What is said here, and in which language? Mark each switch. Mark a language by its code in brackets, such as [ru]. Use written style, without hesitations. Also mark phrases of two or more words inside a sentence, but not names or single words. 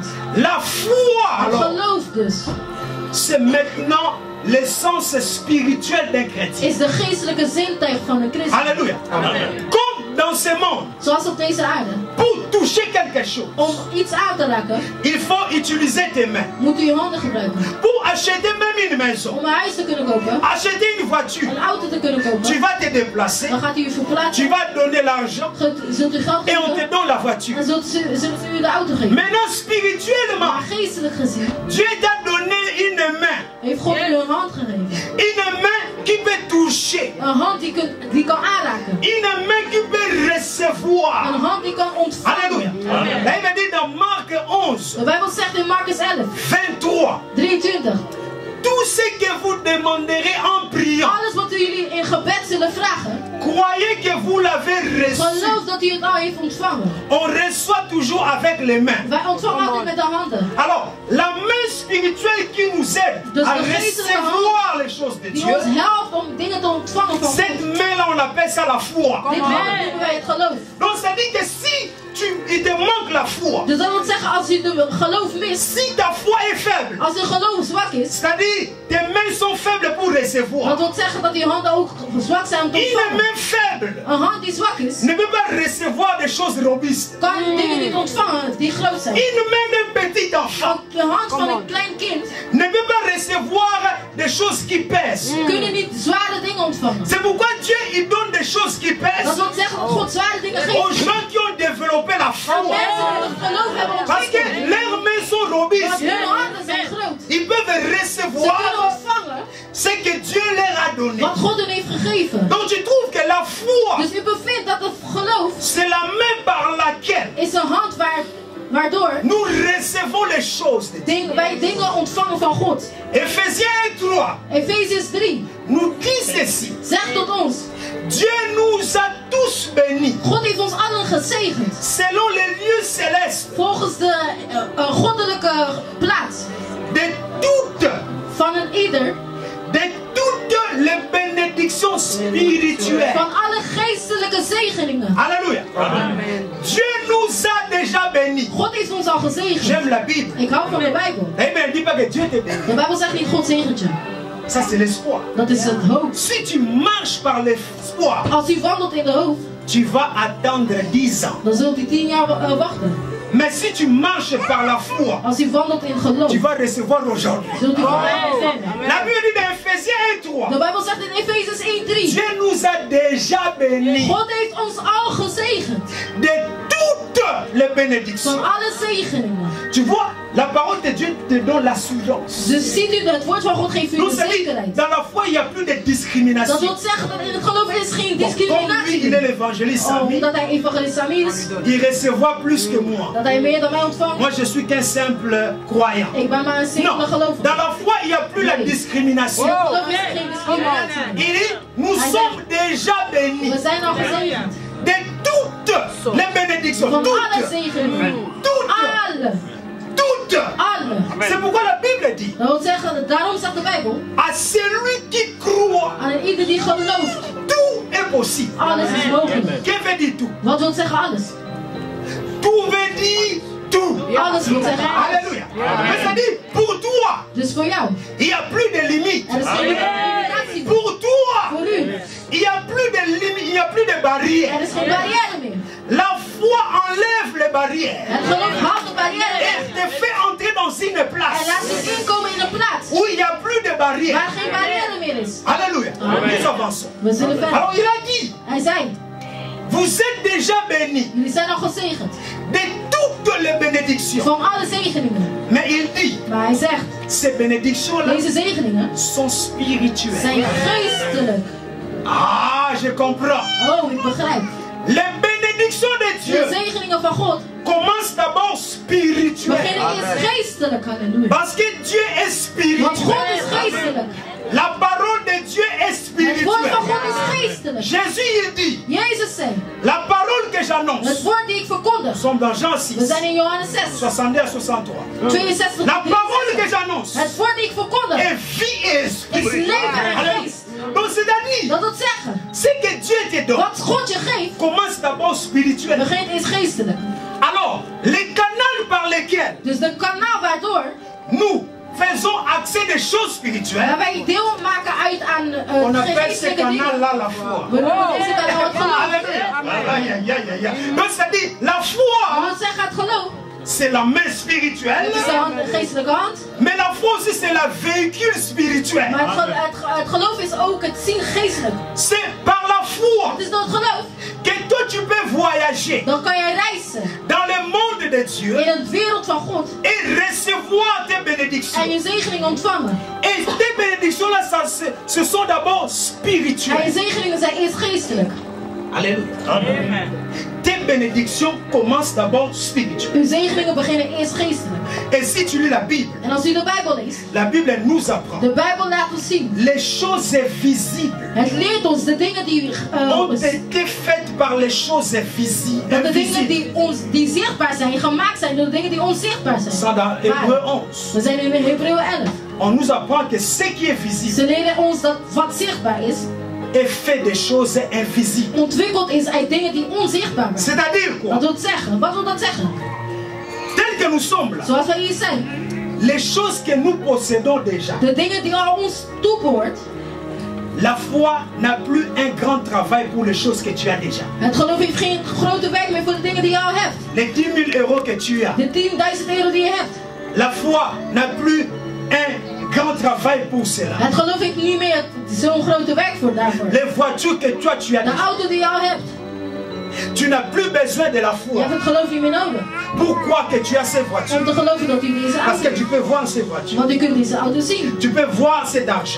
[fr] la foi, [nl] Het [fr] alors, [nl] geloof dus [fr] c'est maintenant l'essence spirituelle d'un chrétien. [nl] is de geestelijke zintuig van een christen. [fr] Alléluia. Comme dans ce monde, [nl] Zoals op deze aarde. [fr] pour toucher quelque chose, [nl] Om iets aan te raken [fr] il faut utiliser tes mains. [nl] moet u je handen gebruiken. [fr] Pour acheter même une maison, [nl] Om een huis te kunnen kopen, [fr] acheter une voiture, [nl] een auto te kunnen [fr] tu [nl] kopen, [fr] vas te déplacer, [nl] dan gaat u je verplaatsen. [fr] tu vas donner l'argent [nl] Zult u geld [fr] et on te [nl] geven [fr] donne la voiture. [nl] en zult u de auto geven. [fr] Maintenant, spirituellement, [nl] Maar geestelijk gezien [fr] Dieu t'a donné une main. [nl] heeft God u een hand gegeven. [fr] Une main qui peut toucher. [nl] Een hand die kan aanraken. [fr] Une main qui peut recevoir. [nl] Een hand die kan [fr] Alléluia. [nl] ontvangen. [fr] Là, il me dit dans Marc 11, [nl] De Bijbel zegt in Marcus 11, 23, 23. [fr] tout ce que vous demanderez en priant, [nl] Alles wat u jullie in gebed zullen vragen, [fr] croyez que vous l'avez reçu. [nl] geloof dat u het al heeft ontvangen. [fr] On reçoit toujours avec les mains. [nl] Wij ontvangen altijd met de handen. [fr] Alors, la main spirituelle qui nous aide [nl] Dus [fr] à [nl] de geestelijke [fr] recevoir les choses de [nl] Die [fr] Dieu, [nl] ons helpt om dingen te ontvangen van [fr] cette [nl] God. [fr] main-là, on appelle ça la foi. [nl] Dit noemen wij het geloof. [fr] Donc, ça dit que si il te manque la foi, [nl] Dus dat wil zeggen, als u de geloof mist, [fr] si ta foi est faible, [nl] als uw geloof zwak is, [fr] c'est-à-dire tes mains sont faibles pour [nl] dat [fr] recevoir. [nl] wil zeggen dat uw handen ook zwak zijn om te [fr] Une [nl] ontvangen. [fr] main faible [nl] Een hand die zwak is, [fr] ne peut pas recevoir des choses robustes. [nl] kan dingen niet ontvangen die groot zijn. [fr] Une main d'un petit enfant [nl] Ook de hand van een klein kind [fr] ne peut pas recevoir des choses qui pèsent. [nl] kunnen niet zware dingen ontvangen. [fr] C'est pourquoi Dieu il donne des choses qui [nl] Dat [fr] pèsent [nl] wil zeggen dat God zware dingen [fr] aux [nl] geeft [fr] gens qui ont développé la [nl] aan [fr] foi. [nl] mensen die het geloof hebben [fr] Parce que [nl] ontwikkeld. [fr] leurs mains sont [nl] Want [fr] robustes. [nl] hun handen zijn groot. [fr] Ils peuvent [nl] Ze kunnen [fr] recevoir [nl] ontvangen [fr] ce que Dieu leur a donné. [nl] wat God hun heeft gegeven. [fr] Donc tu trouves que la foi, [nl] Dus u bevindt dat het geloof [fr] c'est la main par laquelle [nl] is een hand waardoor [fr] nous recevons les choses de Dieu. [nl] wij dingen ontvangen van God. [fr] Ephésiens 3 [nl] Efeziërs 3 [fr] nous dit ceci. [nl] zegt tot ons, [fr] Dieu nous a tous bénis [nl] God heeft ons allen gezegend. [fr] selon les lieux célestes [nl] Volgens de goddelijke plaats [fr] de toutes [nl] van een ieder, [fr] les bénédictions spirituelles. [nl] van alle geestelijke zegeningen. [fr] Alléluia. Dieu nous a déjà bénis. [nl] God heeft ons al gezegend. [fr] J'aime la Bible. [nl] Ik hou van de Bijbel. [fr] Mais il ne dit pas que Dieu te bénit. [nl] De Bijbel zegt niet God zegent je. [fr] Ça c'est l'espoir. [nl] Dat is het hoop. [fr] Si tu marches par l'espoir, [nl] Als u wandelt in de hoop, [fr] tu vas attendre 10 ans. [nl] dan zult u 10 jaar wachten. [fr] Mais si tu marches par la foi, [nl] Als u wandelt in geloof, [fr] tu vas recevoir aujourd'hui. [nl] zult u vandaag ontvangen. [fr] La Bible dit dans Ephésiens 1:3. [nl] De Bijbel zegt in Efeziërs 1:3. [fr] Dieu nous a déjà bénis [nl] God heeft ons al gezegend. [fr] de toutes les bénédictions. [nl] Van alle zegeningen. [fr] Tu vois, la parole de Dieu te donne l'assurance. [nl] Dus ziet u, het woord van God geeft u [fr] Donc [nl] de [fr] ça dit, [nl] zekerheid. [fr] dans la foi, il n'y a plus de [nl] Dat [fr] discrimination. [nl] wil zeggen dat in het geloof is geen [fr] Bon, comme lui, [nl] discriminatie. [fr] il est l'évangéliste Samy, [nl] Omdat hij evangelist Sami is, [fr] il recevra plus que moi. [nl] dat hij meer dan mij ontvangt. [fr] Moi, je suis qu'un simple croyant. [nl] Ik ben maar een [fr] Non, [nl] simpele gelovige. [fr] dans la foi, il n'y a plus la discrimination. [nl] In het geloof is er geen discriminatie. [fr] Il dit, nous sommes déjà bénis [nl] We zijn al gezegend. [fr] de toutes toutes les bénédictions, [nl] Van alle [fr] toutes, [nl] zegeningen. [fr] toutes, [nl] Alle. [fr] toutes. [nl] Alle. [fr] C'est pourquoi la Bible dit, [nl] Dat wil zeggen, daarom zegt de Bijbel, [fr] à celui qui croit, [nl] aan ieder die gelooft, [fr] tout est possible. [nl] alles is mogelijk. [fr] Qu'est-ce veut dire tout? [nl] Wat wil zeggen alles? [fr] Tout veut dire tout. [nl] Alles wil zeggen alles. [fr] Alléluia. Mais ça dit, pour toi, [nl] Dus voor jou. [fr] il n'y a plus de limites. [nl] Er is geen limitatie meer. [fr] Pour toi, [nl] Voor u. [fr] il n'y a plus de limites, il n'y a plus de barrières. [nl] Er is geen barrière meer. [fr] La foi enlève les barrières. [nl] Het geloof haalt de barrière [fr] Elle [nl] weg. [fr] te fait entrer dans une [nl] En [fr] place [nl] laat je inkomen in een plaats [fr] où il n'y a plus de barrières. [nl] waar geen barrière meer is. [fr] Alléluia. Nous avançons. [nl] We zullen verder. [fr] Alors il a dit, [nl] Hij zei, [fr] vous êtes déjà bénis [nl] jullie zijn al gezegend. [fr] de toutes les bénédictions. [nl] Van alle zegeningen. [fr] Mais il dit, [nl] Maar hij zegt, [fr] ces bénédictions-là [nl] deze zegeningen [fr] sont spirituelles. [nl] zijn geestelijk. [fr] Ah, je comprends. [nl] Oh, ik begrijp. [fr] Les bénédictions de [nl] De [fr] Dieu [nl] zegeningen van God [fr] commencent d'abord spirituelles. [nl] beginnen eerst geestelijk. Halleluja. [fr] Parce que Dieu est [nl] Want [fr] spirituel. [nl] God is geestelijk. [fr] La parole de Dieu est [nl] Het woord van [fr] spirituelle. [nl] God is geestelijk. [fr] Jésus, il dit, [nl] Jezus zei, [fr] la parole que [nl] het [fr] j'annonce, [nl] woord die ik verkondig. [fr] nous sommes dans Jean [nl] We 6, zijn in Johannes 6, [fr] 62 à 63. 62. La parole que j'annonce [nl] Het woord die ik verkondig [fr] est vie et [nl] is [fr] esprit. [nl] leven en [fr] Alors, [nl] geest. [fr] donc c'est-à-dire, [nl] Dat wil zeggen, [fr] ce que Dieu te donne [nl] wat God je geeft, [fr] commence d'abord spirituel. [nl] begint eerst geestelijk. [fr] Alors, les canaux par lesquels [nl] Dus de kanaal waardoor [fr] nous faisons accès des choses spirituelles, [nl] wij deel maken uit aan [fr] on appelle ce [nl] geestelijke dingen. [fr] canal-là la foi. [nl] We noemen deze kanaal het geloof. [fr] Alléluia. Aïe, aïe, aïe, aïe, aïe. Donc c'est-à-dire, la foi, [nl] Dat wil zeggen, het geloof, [fr] c'est la main spirituelle, [nl] het is de geestelijke hand. [fr] mais la foi aussi c'est le véhicule spirituel. [nl] Maar het geloof is ook het zien geestelijk. [fr] C'est par la foi [nl] Het is door het geloof, [fr] que toi tu peux voyager [nl] dan kan jij reizen [fr] dans le monde de Dieu [nl] in het wereld van God [fr] et recevoir tes bénédictions. [nl] en je zegening ontvangen. [fr] Et tes bénédictions-là, ce sont d'abord [nl] En je [fr] spirituelles. [nl] zegeningen zijn eerst geestelijk. [fr] Alléluia. Tes bénédictions commencent d'abord spirituelles. [nl] Uw zegeningen beginnen eerst geestelijk. [fr] Et si tu lis la Bible, [nl] En als u de Bijbel leest, [fr] la Bible elle nous apprend [nl] de Bijbel laat ons zien. [fr] les choses invisibles [nl] Het leert ons de dingen die, [fr] ont été faites par les choses invisibles. [nl] dat de dingen die zichtbaar zijn, gemaakt zijn door de dingen die onzichtbaar zijn. [fr] Ça dans Hébreu 11. [nl] We zijn in Hebreeën 11. [fr] On nous apprend que ce qui est visible [nl] Ze leren ons dat wat zichtbaar is, [fr] est fait des choses invisibles. [nl] ontwikkeld is uit dingen die onzichtbaar zijn. [fr] C'est-à-dire quoi? [nl] Wat wil het zeggen? Wat wil dat zeggen? [fr] Tel que nous sommes là, [nl] Zoals wij hier zijn. [fr] les choses que nous possédons déjà, [nl] De dingen die al ons toebehoort. [fr] la foi n'a plus un grand travail pour les choses que tu as déjà. [nl] Het geloof heeft geen grote werk meer voor de dingen die je al hebt. [fr] Les 10 000 euros que tu as, [nl] De 10.000 euro die je hebt. [fr] la foi n'a plus un grand travail pour cela. [nl] Het geloof heeft niet meer zo'n grote werk voor daarvoor. [fr] Les voitures que toi tu as [nl] De [fr] déjà, [nl] auto die je al hebt. [fr] tu n'as plus besoin de la [nl] Je [fr] foi. [nl] hebt het geloof niet meer nodig. [fr] Pourquoi que tu as ces voitures? [nl] Om te geloven dat u deze [fr] Parce [nl] auto [fr] que tu [nl] hebt. [fr] peux voir ces voitures. [nl] Want u kunt deze auto zien. [fr] Tu peux voir cet argent.